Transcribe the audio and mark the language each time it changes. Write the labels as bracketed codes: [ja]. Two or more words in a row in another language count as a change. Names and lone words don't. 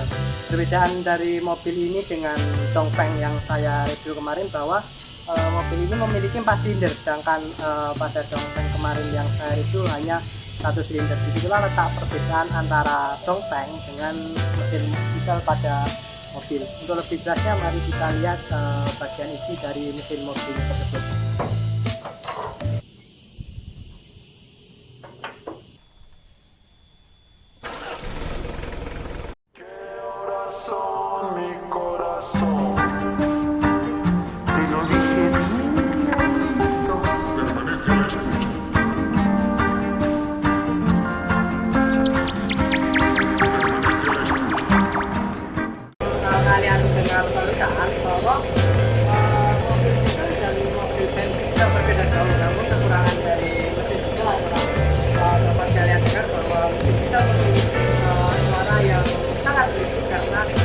[id] Perbedaan dari mobil ini dengan Dongfeng yang saya review kemarin bahwa mobil ini memiliki 4 silinder, sedangkan pada Dongfeng kemarin yang saya review hanya 1 silinder. Disitulah letak perbedaan antara Dongfeng dengan mesin diesel pada mobil. Untuk lebih jelasnya mari kita lihat bagian isi dari mesin mobil tersebut. [es] Mi corazón y no dice permanece a la escucha. [id] Kalian dengar barusan bahwa mobil diesel dan mobil bensin itu berbeda jauh, namun kekurangan dari mesin diesel adalah dapat kalian dengar bahwa mesin diesel memiliki suara yang sangat berisik karena